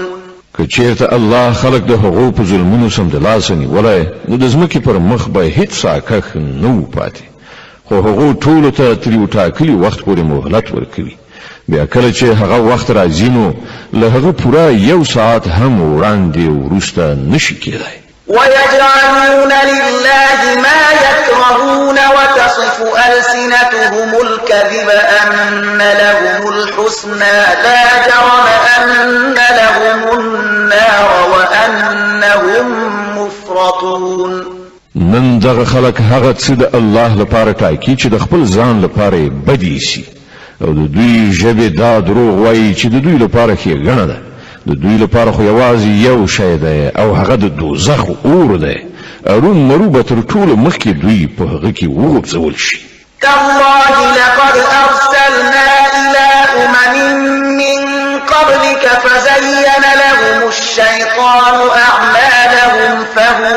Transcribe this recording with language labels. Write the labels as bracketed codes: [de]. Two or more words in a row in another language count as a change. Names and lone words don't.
[ps] که چیرته الله خلق د هغو په ظلمونو سمدلاسه نیولی نو د ځمکې پر مخ به هیڅ ساکښ نه و پاتې، خو هغو ټولو ته تر یو ټاکلي وخت پورې مهلت ورکوي. بیا کله چې هغه وخت راځي نو له هغه پوره یو ساعت هم وړاندې وروسته نشي کېدی. [ar] ويجعلون لله ما يكرهون وتصف ألسنتهم الكذب أن لهم الحسنى لا جرم أن لهم النار وأنهم مفرطون. [ps] نن دغه خلک هغه څه د الله لپاره ټاکي چې د خپل ځان لپاره بدی شي او د دوی ژبې دا دروغ وایي چې د دوی لپاره ښېګڼه ده. د دوی لپاره خو یوازې یو شی دی او هغه د دوزخ اور دی. اروم مرو به تر ټولو مخکې دوی په هغه کې وغورځول شي. [ar] تالله لقد أرسلنا إلى من قبلك فزين لهم الشيطان أعمالهم